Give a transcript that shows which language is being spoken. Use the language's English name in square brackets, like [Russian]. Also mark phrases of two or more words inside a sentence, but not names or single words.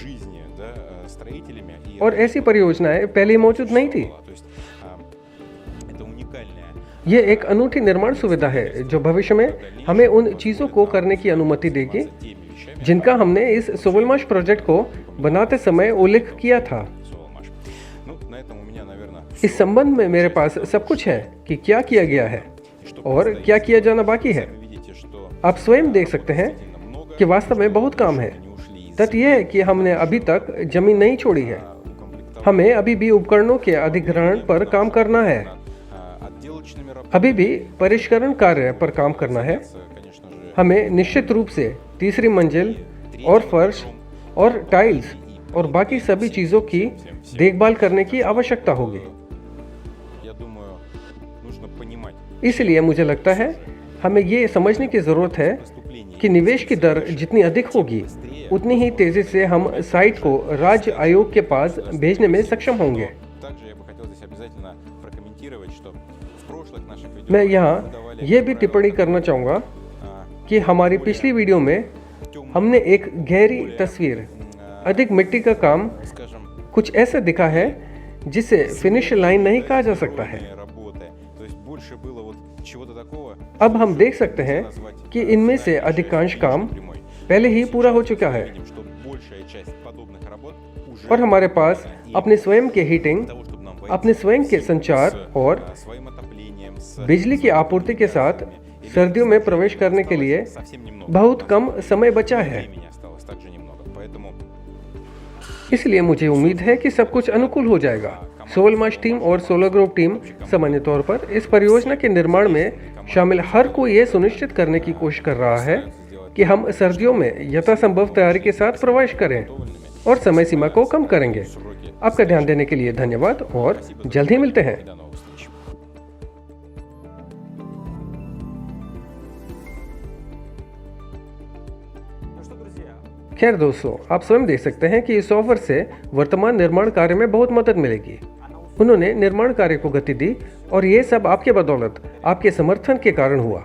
[Russian] жизни, да, строителями и [Hindi] और ऐसी परियोजनाएं पहले मौजूद नहीं थी। [Russian] то есть это уникальная [Hindi] ये एक अनूठी निर्माण सुविधा है जो भविष्य में हमें उन चीज़ों को करने की अनुमति देगी [Russian] теми вещами, [Hindi] जिनका हमने इस सोवलमाश प्रोजेक्ट को बनाते समय उल्लेख किया था। [Russian] Соломаш. Ну, на этом у меня, наверное, [Hindi] इस संबंध में मेरे पास सब कुछ है कि क्या किया गया है और क्या किया जाना बाकी है। [Russian] вы видите, что [Hindi] आप स्वयं देख सकते हैं [Russian] много [Hindi] कि वास्तव में बहुत काम है। [Russian] не ушли из [Hindi] तथ्य यह है कि हमने अभी तक जमीन नहीं छोड़ी है, [Russian] укомплектования [Hindi] हमें अभी भी उपकरणों के अधिग्रहण पर काम करना है, [Russian] отделочными работами, [Hindi] अभी भी परिष्करण कार्य पर काम करना है। [Russian] конечно же, [Hindi] हमें निश्चित रूप से तीसरी मंजिल और फर्श और टाइल्स और बाकी सभी चीज़ों की देखभाल करने की आवश्यकता होगी। [Russian] я думаю, нужно понимать [Hindi] इसलिए मुझे लगता है हमें ये समझने की ज़रूरत है [Russian] поступление [Hindi] कि निवेश की दर जितनी अधिक होगी उतनी ही तेज़ी से हम साइट को राज्य आयोग के पास भेजने में सक्षम होंगे। [Russian] Также я бы хотел здесь обязательно прокомментировать, что в прошлых наших видео [Hindi] मैं [Russian] мы [Hindi] यहाँ [Russian] давали [Hindi] ये भी टिप्पणी करना चाहूँगा а, कि हमारी पिछली वीडियो में [Russian] темную, [Hindi] हमने एक गहरी तस्वीर, अधिक मिट्टी का काम [Russian] скажем, [Hindi] कुछ ऐसा दिखा है जिसे [English] finish line [Hindi] नहीं कहा जा सकता है। [Russian] работы. То есть больше было вот чего-то такого, [Hindi] अब हम देख सकते हैं कि इनमें से अधिकांश काम [Russian] прямой. [Hindi] पहले ही पूरा हो चुका है [Russian] Видим, что большая часть подобных работ уже [Hindi] और हमारे पास अपने स्वयं के हीटिंग, [Russian] для того, чтобы нам [Hindi] अपने स्वयं के संचार और [Russian] своим отоплением, с [Hindi] बिजली की आपूर्ति के साथ सर्दियों में प्रवेश करने के लिए [Russian] совсем немного. [Hindi] बहुत कम समय बचा है। [Russian] Времени осталось также немного. Поэтому [Hindi] इसलिए मुझे उम्मीद है कि सब कुछ अनुकूल हो जाएगा। सोलमाश टीम और सोलर ग्रुप टीम सामान्य तौर पर इस परियोजना के निर्माण में शामिल हर कोई ये सुनिश्चित करने की कोशिश कर रहा है कि हम सर्दियों में यथासंभव तैयारी के साथ प्रवेश करें और समय सीमा को कम करेंगे। आपका ध्यान देने के लिए धन्यवाद और जल्द ही मिलते हैं। [Russian] До новых встреч. [Hindi] खैर दोस्तों, आप स्वयं देख सकते हैं कि इस ऑफर से वर्तमान निर्माण कार्य में बहुत मदद मिलेगी। उन्होंने निर्माण कार्य को गति दी और ये सब आपके बदौलत, आपके समर्थन के कारण हुआ।